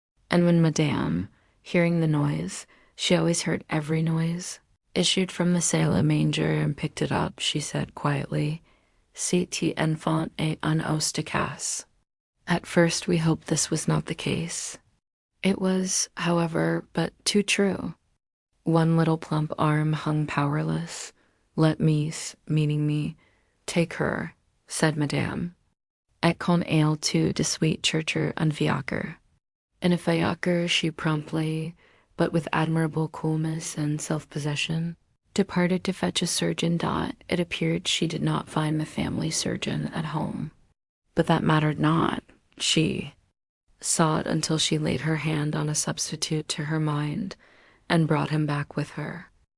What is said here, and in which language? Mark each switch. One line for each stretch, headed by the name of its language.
English: And when Madame, hearing the noise, she always heard every noise, issued from the salle à manger and picked it up, she said quietly,
French: "Cet enfant est un os de casse."
English: At first we hoped this was not the case. It was, however, but too true. One little plump arm hung powerless. "Let me, meaning me, take her," said Madame.
French: "Et qu'on aille to de suite chercher un fiacre."
English: In a fiacre she promptly, but with admirable coolness and self-possession, departed to fetch a surgeon. It appeared she did not find the family surgeon at home. But that mattered not. She, sought until she laid her hand on a substitute to her mind and brought him back with her.